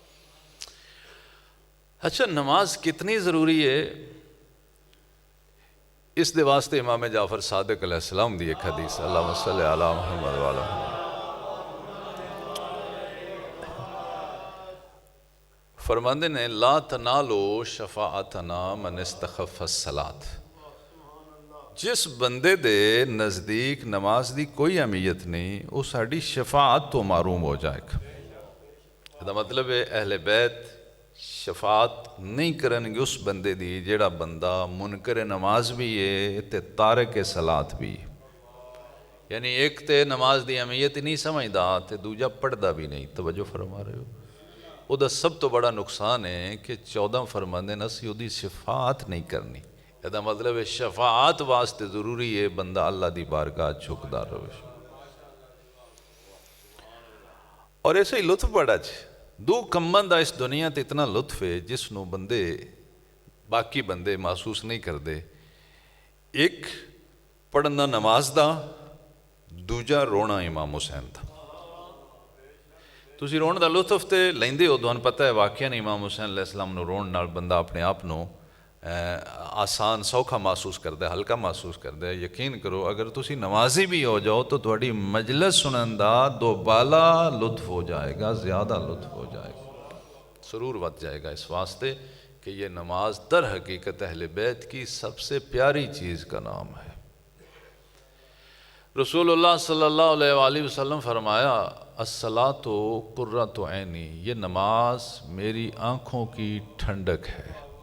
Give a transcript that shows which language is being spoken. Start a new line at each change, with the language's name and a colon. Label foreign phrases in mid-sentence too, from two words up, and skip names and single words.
Punjabi: اچھا نماز کتنی ضروری ہے اس دے واسطے امام جعفر صادق علیہ السلام دی ایک حدیث
Arabic: اللہم صلی علی محمد وعلی
Punjabi: فرماندے نے
Arabic: لا تنالو شفاعتنا من استخف
Punjabi: الصلاۃ جس بندے دے نزدیک نماز دی کوئی اہمیت نہیں وہ ساڑی شفاعت تو معروم ہو جائے گا یہ مطلب ہے اہل بیت شفاعت نہیں کرن گے اس بندے دی جیڑا بندہ منکر نماز بھی ہے تے تارک صلاۃ بھی یعنی ایک تے نماز دی اہمیت نہیں سمجھدا تے دوجا پڑھدا بھی نہیں توجہ فرما رہے ہو وہ دا سب تو بڑا نقصان ہے کہ 14 فرماندے نسی وہ دی شفاعت نہیں کرنی یہ مطلب ہے شفاعت واسطے ضروری ہے بندہ اللہ دی بارگاہ جھکدا رہے اور ایسے ہی لطف بڑا دو کمبن دا اس دنیا تے اتنا لطف ہے جس نو بندے باقی بندے محسوس نہیں کردے ایک پڑھنا نماز دا دوجا رونا امام حسین دا تسی رون دا لطف تے لیندے ہو دوان پتہ ہے واقعہ امام حسین
Arabic: علیہ السلام
Punjabi: نو رون نال بندہ اپنے آپ نو آسان سوکھا محسوس کرتا ہے ہلکا محسوس کرتا ہے یقین کرو اگر تسی نمازی بھی ہو جاؤ تو تھوڑی مجلس سنندہ دوبالا لطف ہو جائے گا زیادہ لطف ہو جائے گا سرور ود جائے گا
Urdu: اس واسطے کہ یہ نماز در حقیقت اہل بیت کی سب سے پیاری چیز کا نام ہے رسول اللہ
Arabic: صلی اللہ علیہ وآلہ وسلم
Punjabi: فرمایا
Arabic: الصلاۃ قرۃ عینی
Urdu: یہ نماز میری آنکھوں کی ٹھنڈک ہے